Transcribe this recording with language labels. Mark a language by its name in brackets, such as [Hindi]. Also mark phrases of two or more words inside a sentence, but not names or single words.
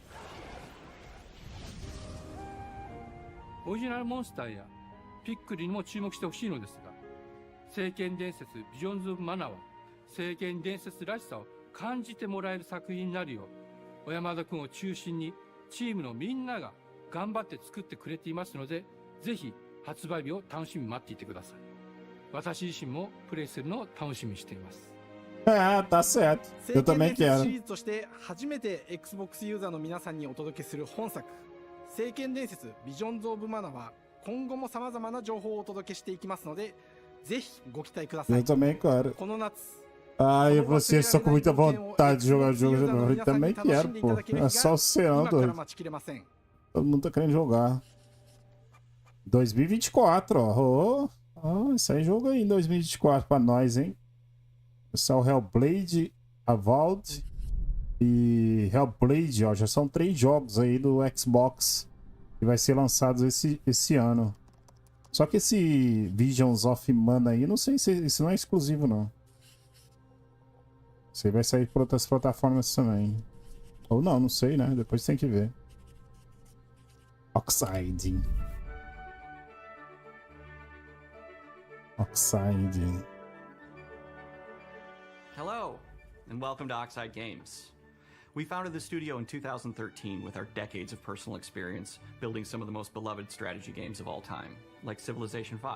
[Japanese] オリジナルモンスターやピックリにも注目してほしいのですが、聖剣伝説ビジョンズ・オブ・マナーは聖剣伝説らしさを感じてもらえる作品になるよう、小山田君を中心にチームのみんなが頑張って作ってくれていますので、ぜひ発売日を楽しみに待っていてください。私自身もプレイするのを楽しみにしています。 [Portuguese] Ah, tá certo. Eu também [Japanese] 聖剣伝説 [Portuguese] quero. [Japanese] シリーズとして初めて Xbox ユーザーの皆さんにお届けする本作、聖剣伝説ビジョンズ・オブ・マナーは今後も様々な情報をお届けしていきますので、ぜひご期待ください。 [Portuguese] Eu também quero. [Japanese] この夏、 [Portuguese] Ai, vocês estão com muita vontade de jogar jogos de novo. Eu também quero, pô. É só o serão, doido. Todo mundo tá querendo jogar. 2024, ó. Oh, sai jogo aí em 2024 pra nós, hein? Esse é o Hellblade, Avowed e Hellblade, ó. Já são 3 jogos aí do Xbox que vai ser lançados esse ano. Só que esse Visions of Mana aí, não sei se isso não é exclusivo, não. Isso aí vai sair por outras plataformas também. Ou não, não sei, né? Depois tem que ver. [English] Oxide. Oxide. Hello, and welcome to Oxide Games. We founded the studio in 2013 with our decades of personal experience building some of the most beloved strategy games of all time, like Civilization V.